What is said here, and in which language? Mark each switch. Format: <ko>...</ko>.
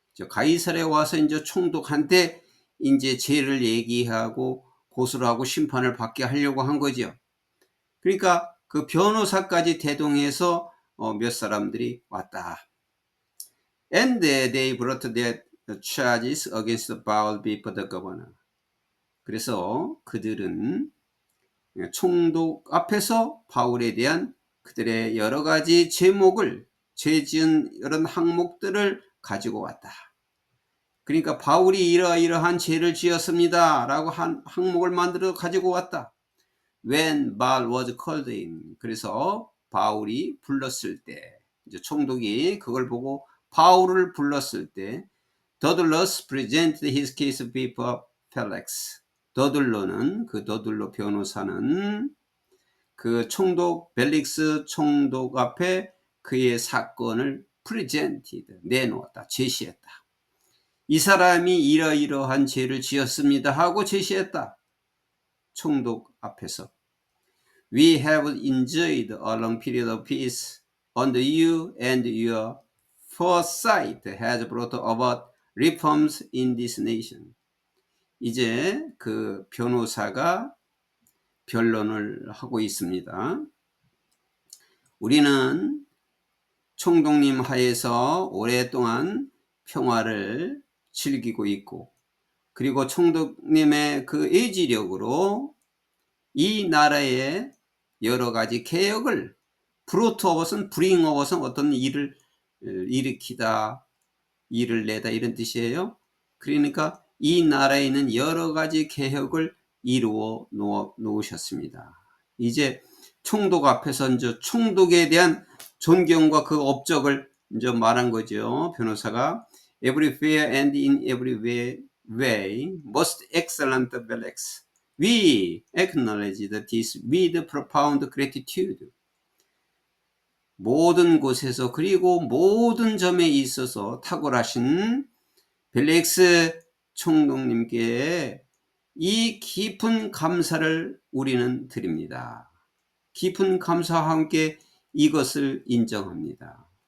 <ko>가이사랴에 와서 이제 총독한테 이제 죄를 얘기하고 고소를 하고 심판을 받게 하려고 한 거죠. 그러니까 그 변호사까지 대동해서 몇 사람들이 왔다.</ko> <en>And they brought their charges against Paul before the governor.</en> <ko>그래서 그들은 총독 앞에서 바울에 대한 그들의 여러 가지 제목을, 죄 지은 이런 항목들을 가지고 왔다. 그러니까 바울이 이러이러한 죄를 지었습니다 라고 한 항목을 만들어 가지고 왔다.</ko> <en>When Paul was called in.</en> <ko>그래서 바울이 불렀을 때, 이제 총독이 그걸 보고 바울을 불렀을 때,</ko> <en>Tertullus presented his case before Felix.</en> <ko>더둘로는, 그 더둘로 변호사는 그 총독, 벨릭스 총독 앞에 그의 사건을 presented, 내놓았다, 제시했다. 이 사람이 이러이러한 죄를 지었습니다 하고 제시했다. 총독 앞에서.</ko> <en>We have enjoyed a long period of peace under you, and your foresight has brought about reforms in this nation.</en> <ko>이제 그 변호사가 변론을 하고 있습니다. 우리는 총독님 하에서 오랫동안 평화를 즐기고 있고, 그리고 총독님의 그 의지력으로 이 나라의 여러 가지 개혁을 브로트업은 브링업은 어떤 일을 일으키다, 일을 내다 이런 뜻이에요. 그러니까 이 나라에 있는 여러 가지 개혁을 이루어 놓으셨습니다. 이제 총독 앞에서 이제 총독에 대한 존경과 그 업적을 이제 말한 거죠.</ko> <en>변호사가 everywhere and in every way most excellent Felix. We acknowledge this with profound gratitude.</en> <ko>모든 곳에서 그리고 모든 점에 있어서 탁월하신 벨릭스 총독님께 이 깊은 감사를 우리는 드립니다. 깊은 감사와 함께 이것을 인정합니다.</ko>